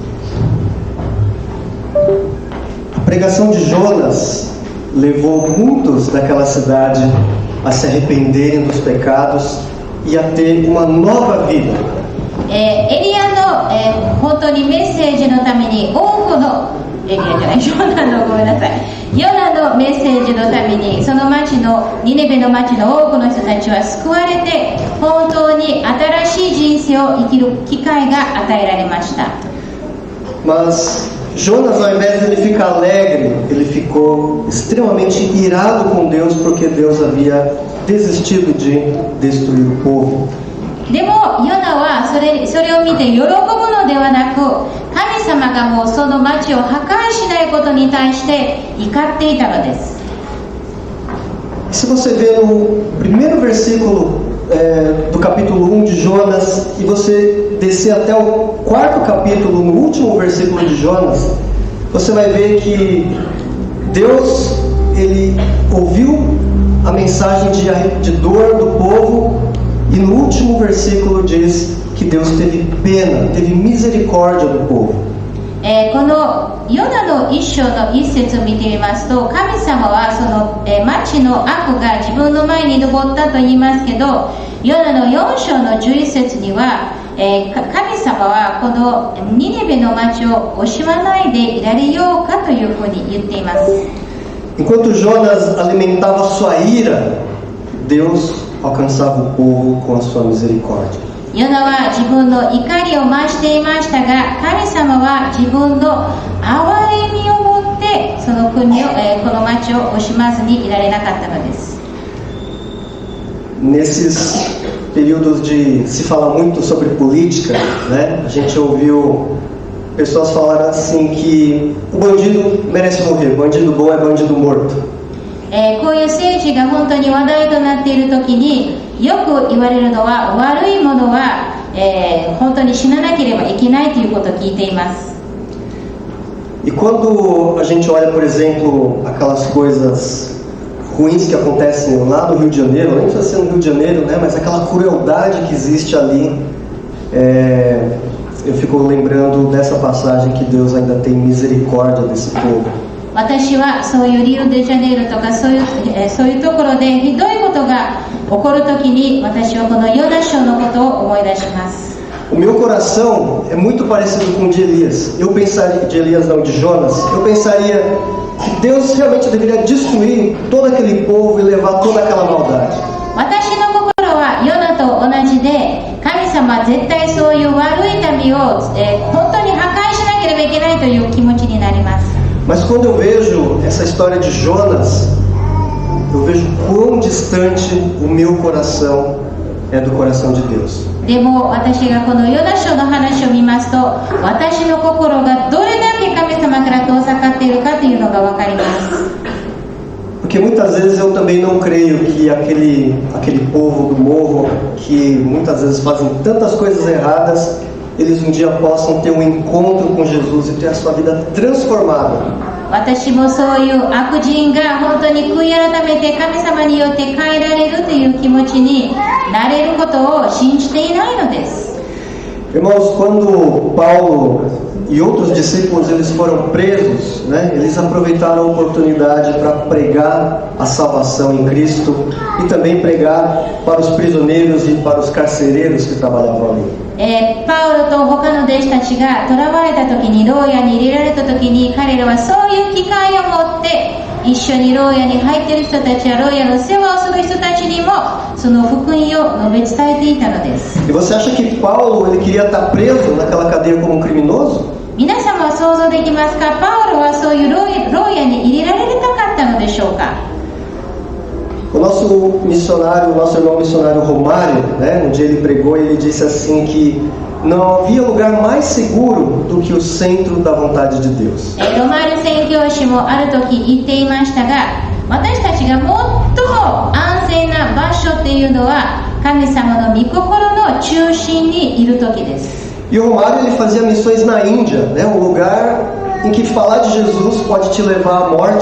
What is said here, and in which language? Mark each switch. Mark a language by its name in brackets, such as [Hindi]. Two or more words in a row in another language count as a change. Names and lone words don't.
[Portuguese] A pregação de Jonas levou muitos daquela cidade a se arrependerem dos pecados e a ter uma nova vida. [Japanese] エリアの、本当にメッセージのために多くのエリアじゃない、ヨナのごめんなさい、ヨナのメッセージのためにその町のニネベの町の多くの人たちは救われて本当に新しい人生を生きる機会が与えられました。 [Portuguese] Mas Jonas, ao invés de ele ficar alegre, ele ficou extremamente irado com Deus porque Deus havia desistido de destruir o povo. [Japanese] でもヨナはそれを見て喜ぶのではなく、神様がもうその町を破壊しないことに対して怒っていたのです。 [Portuguese] Se você ver no primeiro versículo do capítulo 1 de Jonas e você descer até o 4º capítulo, no último versículo de Jonas, você vai ver que Deus, ele ouviu a mensagem de dor do povo e no último versículo diz que Deus teve pena, teve misericórdia do povo. [Japanese] このヨナの一章の一節を見てみますと、神様はその、町の悪が自分の前に上ったと言いますけど、ヨナの4章の11節には、神様はこのニネベの町を惜しまないでいられようかというふうに言っています。 [Portuguese] Enquanto Jonas alimentava sua ira, Deus alcançava o povo com a sua misericórdia. [Japanese] ヨナは自分の怒りを増していましたが、神様は自分の憐れみを持ってその国を、この町を惜しまずにいられなかったのです。 [Portuguese] Nesses períodos de se falar muito sobre política, né, a gente ouviu pessoas falarem assim que o bandido merece morrer, bandido bom é bandido morto. [Japanese] こういう政治が本当に話題となっているときによく言われるのは、悪いものは、本当に死ななければいけないということを聞いています。 [Portuguese] E quando a gente olha, por exemplo, aquelas coisas ruins que acontecem lá no Rio de Janeiro, nem precisa ser no Rio de Janeiro, né, mas aquela crueldade que existe ali, eu fico lembrando dessa passagem que Deus ainda tem misericórdia desse povo. [Japanese] 私はそういうリオデジャネイロとかそういうところでひどいことが起こるときに、私はこのヨナ書のことを思い出します。 [Portuguese] O meu coração é muito parecido com o de Elias. Eu pensaria, de Elias não, de Jonas, eu pensaria que Deus realmente deveria destruir todo aquele povo e levar toda aquela maldade. [Japanese] 私の心はヨナと同じで、神様は絶対そういう悪い民を、本当に破壊しなければいけないという気持ちになります。 [Portuguese] Mas quando eu vejo essa história de Jonas, eu vejo quão distante o meu coração é do coração de Deus. [Japanese] でも私がこのヨナ書の話を見ますと、私の心がどれだけ神様から遠ざかっているかというのが分かります。 [Portuguese] Porque muitas vezes eu também não creio que aquele povo do morro, que muitas vezes fazem tantas coisas erradas, eles um dia possam ter um encontro com Jesus e ter a sua vida transformada. [Japanese] 私もそういう悪人が本当に悔い改めて神様によって変えられるという気持ちになれることを信じていないのです。 [Portuguese] Irmãos, quando Paulo e outros discípulos eles foram presos, né, eles aproveitaram a oportunidade para pregar a salvação em Cristo e também pregar para os prisioneiros e para os carcereiros que trabalhavam ali. [Japanese] パウロと他の弟子たちが囚われた時に、牢屋に入れられた時に、彼らはそういう機会を持って一緒に牢屋に入っている人たちや牢屋の世話をする人たちにもその福音を述べ伝えていたのです。 [Portuguese] E você acha que Paulo ele queria estar preso naquela cadeia como um criminoso? [Japanese] 皆様は想像できますか？パウロはそういう牢屋に入れられたかったのでしょうか？ [Portuguese] O nosso missionário, o nosso irmão missionário Romário, né, um dia ele pregou e ele disse assim que não havia lugar mais seguro do que o centro da vontade de Deus. [Japanese] ロマール宣教師もある時言っていましたが、私たちが最も安全な場所っていうのは神様の御心の中心にいる時です。 [Portuguese] E o Romário ele fazia missões na Índia, né, um lugar em que falar de Jesus pode te levar à morte.